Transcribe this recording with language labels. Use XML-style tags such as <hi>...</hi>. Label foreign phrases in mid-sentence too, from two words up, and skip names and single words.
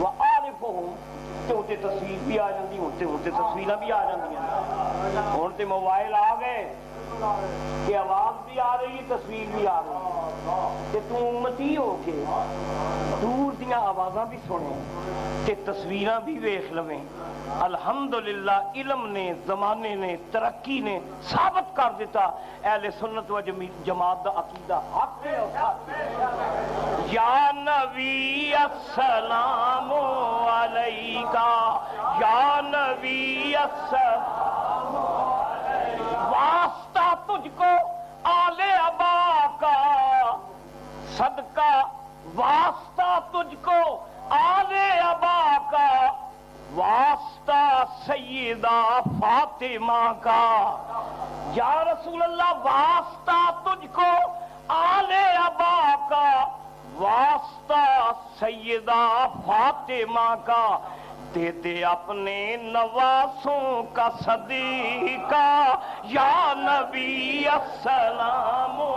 <pa>عارفہم تے اتے تصویر بھی آ جاندی اتے تصویراں بھی آ جاندیاں ہن تے موبائل آ گئے کہ آواز بھی آ رہی ہے تصویر بھی آ رہی ہے توں امتی ہو کے دور دیاں آوازاں بھی سنے تے تصویراں بھی ویکھ لویں الحمدللہ علم نے زمانے نے ترقی نے ثابت کر دتا اہلِ سنت و جماعت دا عقیدہ حق ہے</pa> <ar>يا نبي السلام عليك يا نبي السلام</ar> <ur>واسطہ تجھ کو آلِ عبا کا صدقہ واسطہ تجھ کو آلِ عبا کا واسطہ سیدہ فاطمہ کا</ur> <ar>يا رسول الله</ar> <ur>واسطہ تجھ کو آلِ عبا کا واسطہ سیدہ فاطمہ کا دے دے اپنے نواسوں کا صدقہ</ur> <ar>يا نبي السلام</ar>